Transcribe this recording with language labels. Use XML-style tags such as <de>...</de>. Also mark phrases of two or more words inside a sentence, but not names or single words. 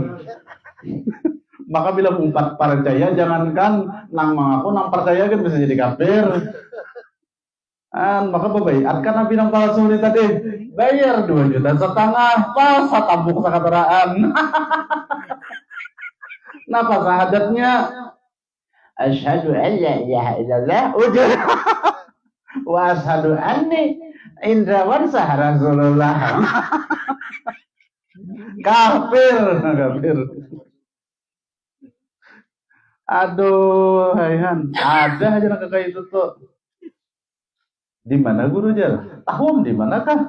<bjn>Maka bila umpat percaya jangankan nang mengaku nang percaya kan bisa jadi kafir. Maka bebaiat kan Nabi nang palsu ini tadi bayar 2,5 juta pas tabuk sakataraan. Napa syahadatnya?</bjn> <ar>أشهد أن لا إله إلا الله وأشهد أن Indrawansa رسول الله.</ar> <bjn>Kafir. Aduh, hayhan. Ada aja nak kayak itu tuh. Di mana guru aja? Tahu di mana kah?</bjn>